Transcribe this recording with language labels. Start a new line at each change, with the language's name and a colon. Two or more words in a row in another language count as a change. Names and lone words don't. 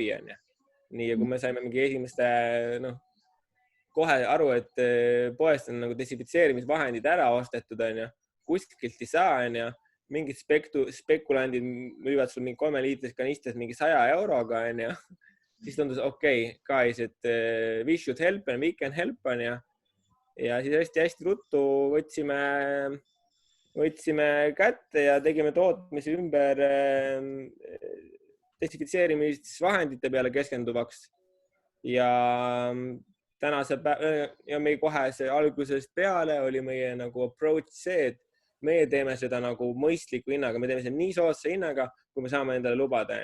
Estonian: Nii, ja kui me saime mingi esimeste kohe aru, et poest on nagu desinfitseerimisvahendid ära ostetud, kuskilt ei saa, mingid spekulandid müüvad sul mingi 3-liitris kanistres mingi 100 euroga, siis tundus okei, guys, et
English: we should help and we can help,
Estonian: ja siis hästi ruttu võtsime kätte ja tegime tootmise ümber desinfitseerimisvahendite peale keskenduvaks. Ja meie kohe algusest peale oli meie nagu approach see, et meie teeme seda nagu mõistliku hinnaga, me teeme seda nii soodsa hinnaga, kui me saame endale lubada.